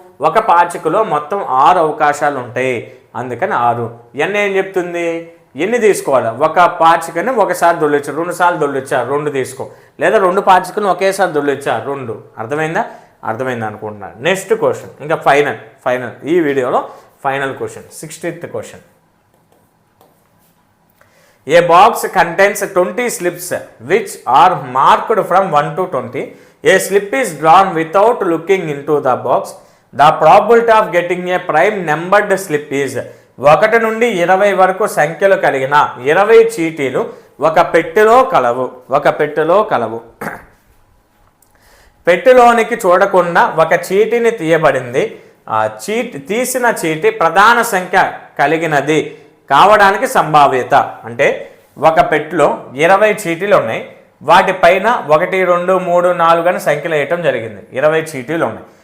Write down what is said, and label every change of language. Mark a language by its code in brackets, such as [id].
[te] ఒక పాచికలో మొత్తం 6 అవకాశాలు ఉంటాయి, అందుకని 6. n ఏం చెప్తుంది? ఎన్ని తీసుకోవాలి? ఒక పాచికని ఒకసారి దొల్లొచ్చా, 2 సార్లు దొల్లొచ్చా, 2 తీసుకో. లేదా 2 పాచికలను ఒకేసారి దొల్లొచ్చా, 2. అర్థమైందా అనుకుంటున్నాను. నెక్స్ట్ క్వశ్చన్, ఇంకా ఫైనల్ ఈ వీడియోలో final question, 60th question. [en] A box contains 20 slips which are marked from 1 to 20. A slip is drawn without looking into the box. The probability of getting a prime numbered slip is [te] 1 నుండి 20 వరకు సంఖ్యలు కలిగిన 20 చీటీలు ఒక పెట్టెలో కలవు. పెట్టెలోనికి చూడకుండా ఒక చీటీని తీయబడింది. తీసిన చీటీ ప్రధాన సంఖ్య కలిగినది కావడానికి సంభావ్యత. అంటే ఒక పెట్టెలో 20 చీటీలు ఉన్నాయి, వాటిపైన 1 2 3 4 అని సంఖ్యలు వేయటం జరిగింది. 20 చీటీలు ఉన్నాయి.